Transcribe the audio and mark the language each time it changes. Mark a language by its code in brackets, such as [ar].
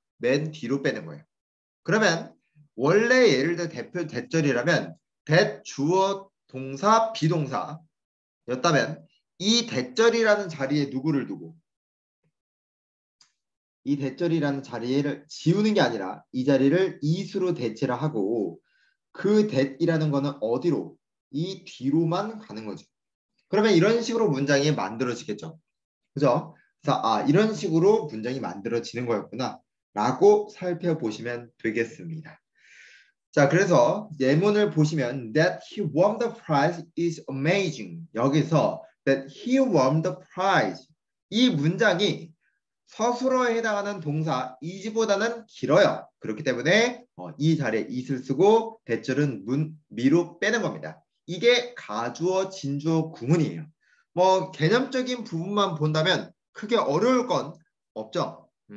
[ko] 맨 뒤로 빼는 거예요. 그러면 원래 예를 들어 대표 대절이라면 대 주어 동사 비동사였다면 이 대절이라는 자리에 누구를 두고 이 대절이라는 자리를 지우는 게 아니라 이 자리를 it으로 대체를 하고 그 that이라는 거는 어디로? 이 뒤로만 가는 거죠. 그러면 이런 식으로 문장이 만들어지겠죠. 그죠? 그래서 이런 식으로 문장이 만들어지는 거였구나 라고 살펴보시면 되겠습니다. 자, 그래서 예문을 보시면 [en] that he won the prize is amazing. [ko] 여기서 [en] that he won the prize [ko] 이 문장이 서술어에 해당하는 동사 is보다는 길어요. 그렇기 때문에 이 자리에 is를 쓰고 대절은 미로 빼는 겁니다. 이게 가주어, 진주어 구문이에요. 뭐 개념적인 부분만 본다면 크게 어려울 건 없죠.